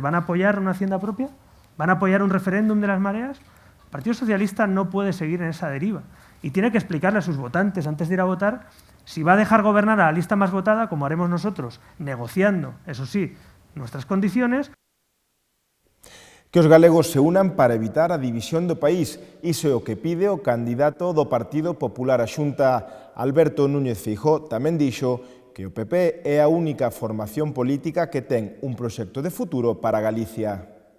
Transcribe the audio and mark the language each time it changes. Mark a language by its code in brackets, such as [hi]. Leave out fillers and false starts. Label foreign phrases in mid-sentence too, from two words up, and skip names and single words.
[es] ¿Van a apoyar una hacienda propia? ¿Van a apoyar un referéndum de las mareas? El Partido Socialista no puede seguir en esa deriva y tiene que explicarle a sus votantes antes de ir a votar si va a dejar gobernar a la lista más votada, como haremos nosotros, negociando, eso sí, nuestras condiciones. [gl] Que os galegos se unan para evitar a división do país. Iso é o que pide o candidato do Partido Popular á Xunta, Alberto Núñez Feijóo, tamén dixo que o PP é a única formación política que ten un proxecto de futuro para Galicia.